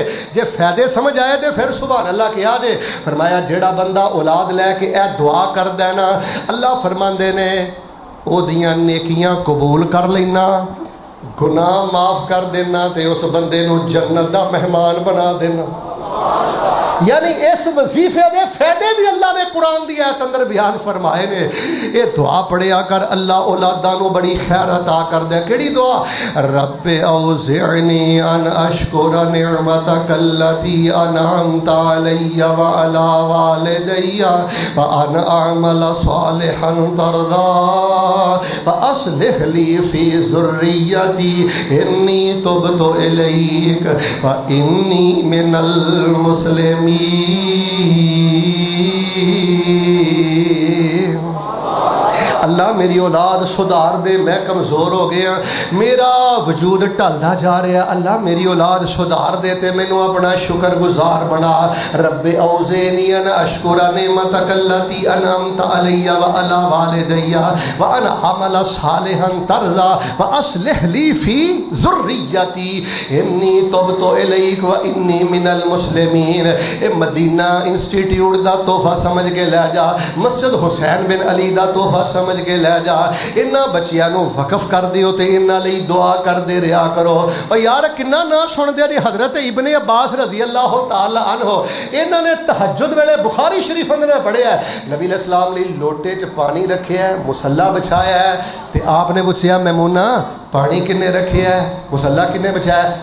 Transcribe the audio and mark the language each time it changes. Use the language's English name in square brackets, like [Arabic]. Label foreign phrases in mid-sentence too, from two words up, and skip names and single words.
[Punjabi] جے فائدے سمجھ آئے تے پھر سبحان اللہ کیا جے. فرمایا جیڑا بندہ اولاد لے کے اے دعا کردا ہے نا اللہ فرماندے نے او دیاں نیکیاں قبول کر لینا گناہ معاف کر دینا تے اس بندے نو جنت دا مہمان بنا دینا. یعنی اس وظیفے دے فائدے بھی اللہ نے قرآن دی آیت اندر بیان فرمائے نے. یہ دعا پڑھیا کر اللہ اولاداں نو بڑی خیر عطا کر دے. کیڑی دعا؟ [Arabic] رب اوزعنی ان اشکر نعمتک التی انعمت علی وعلی والدی وان اعمل صالحا ترضا فاصلح لی فی ذریتی انی تبت الیک فانی من المسلمین. [Punjabi] اللہ میری اولاد سدھار دے میں کمزور ہو گیا میرا وجود ٹلدا جا رہا ہے. اللہ میری اولاد سدھار دے تے مینوں اپنا شکر گزار بنا. [Arabic] رب اوزعنی ان اشکر نعمتک التی انعمت علی وعلی والدی وان اعمل صالحا ترضا واصلح لی فی ذریتی انی تبت الیک وانی من المسلمین. [Punjabi] اے مدینہ انسٹیٹیوٹ دا تحفہ سمجھ کے لے جا. مسجد حسین بن علی دا تحفہ سمجھ کے لے جا. انہاں بچیاں نو وقف کر دیو تے انہاں لئی دعا کر دے رہا کرو. اور یار کنا نہ سن دے حضرت ابن عباس [Arabic] رضی اللہ تعالی عنہ [Punjabi] انہاں نے تہجد ویلے بخاری شریف اندر پڑھیا ہے نبی [Arabic] علیہ السلام [Punjabi] نے لوٹے چ پانی رکھیا ہے مصلی بچھایا ہے تے آپ نے پوچھیا میمونہ پانی کنے رکھیا ہے مصلی کنے بچھایا ہے؟